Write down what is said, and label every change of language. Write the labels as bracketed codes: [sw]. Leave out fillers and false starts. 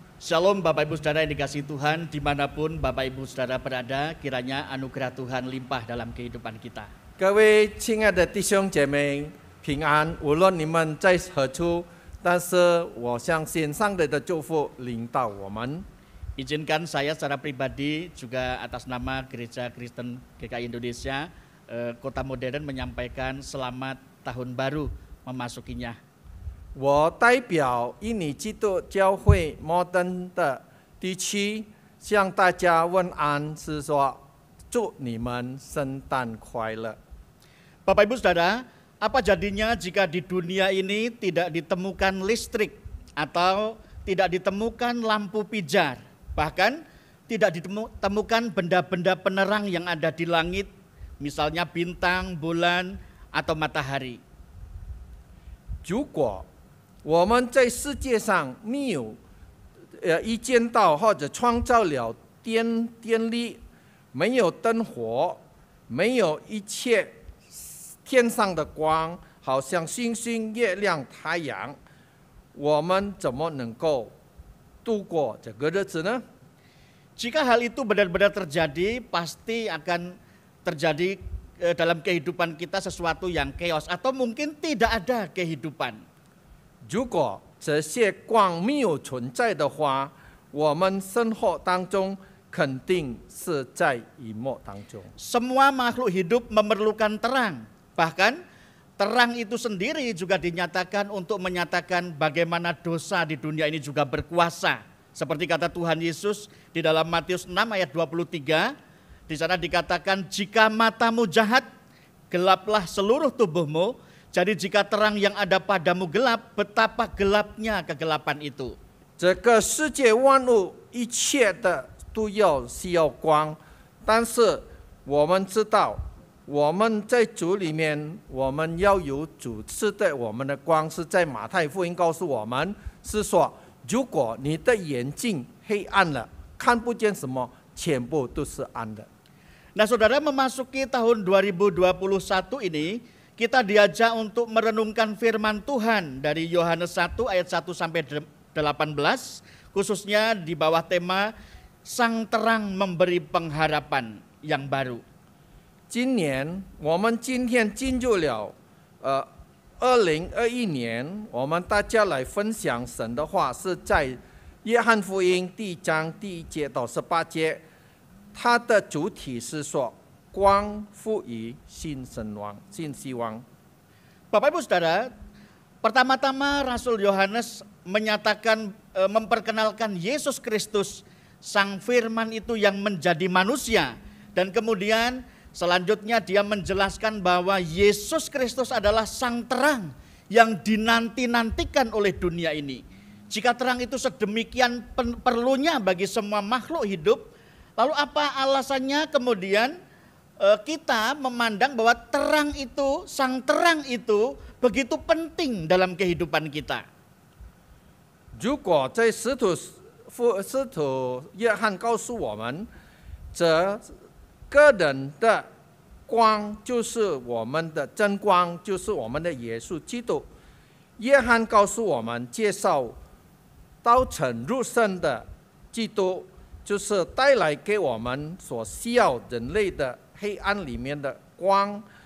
[id] Shalom Bapak Ibu Saudara yang dikasihi Tuhan, dimanapun Bapak Ibu Saudara berada, kiranya anugerah Tuhan limpah dalam kehidupan kita. [zh] 各位亲爱的弟兄姐妹，平安！无论你们在何处，但是我相信上帝的祝福临到我们。 [id] Izinkan saya secara pribadi juga atas nama Gereja Kristen GKI Indonesia Kota Modern menyampaikan selamat tahun baru memasukinya. [zh] 我代表印尼基督教会摩登的地区向大家问安，是说祝你们圣诞快乐。 [id] Bapak Ibu Saudara, apa jadinya jika di dunia ini tidak ditemukan listrik atau tidak ditemukan lampu pijar, bahkan tidak ditemukan benda-benda penerang yang ada di langit, misalnya bintang, bulan, atau matahari. [zh] 如果我们在世界上没有一见到或者创造了电力，没有灯火，没有一切天上的光，好像星星、月亮、太阳，我们怎么能够度过这个日子呢？ [id] Jika hal itu benar-benar terjadi, pasti akan terjadi dalam kehidupan kita sesuatu yang chaos atau mungkin tidak ada kehidupan. [zh] 如果这些光没有存在的话，我们生活当中肯定是在隐没当中。 [id] Semua makhluk hidup memerlukan terang. Bahkan terang itu sendiri juga dinyatakan untuk menyatakan bagaimana dosa di dunia ini juga berkuasa. Seperti kata Tuhan Yesus di dalam Matius 6 ayat 23, di sana dikatakan jika matamu jahat, gelaplah seluruh tubuhmu. Jadi jika terang yang ada padamu gelap, betapa gelapnya kegelapan itu. [zh] 这个世界万物一切的都需要光，但是我们知道，我们在主里面，我们要有主赐的我们的光，是在马太福音告诉我们，是说，如果你的眼睛黑暗了，看不见什么，全部都是暗的。 [id] Nah saudara, memasuki tahun 2021 ini, kita diajak untuk merenungkan firman Tuhan dari Yohanes 1 ayat 1 sampai 18, khususnya di bawah tema Sang Terang Memberi Pengharapan yang baru. [zh] 今年我们今天进入了2021年，我们大家来分享神的话，是在约翰福音第1章第1节到18节，它的主题是说光赋予新希望。 [id] Bapak Ibu Saudara, pertama-tama Rasul Yohanes menyatakan, memperkenalkan Yesus Kristus, Sang Firman itu yang menjadi manusia. Dan kemudian selanjutnya dia menjelaskan bahwa Yesus Kristus adalah sang terang yang dinanti-nantikan oleh dunia ini. Jika terang itu sedemikian perlunya bagi semua makhluk hidup, lalu apa alasannya kemudian kita memandang bahwa terang itu, sang terang itu begitu penting dalam kehidupan kita? [zh] 如果在使徒约翰告诉我们，这个人的光就是我们的真光，就是我们的耶稣基督。约翰告诉我们，介绍道成肉身的基督，就是带来给我们所需要人类的黑暗里面的光。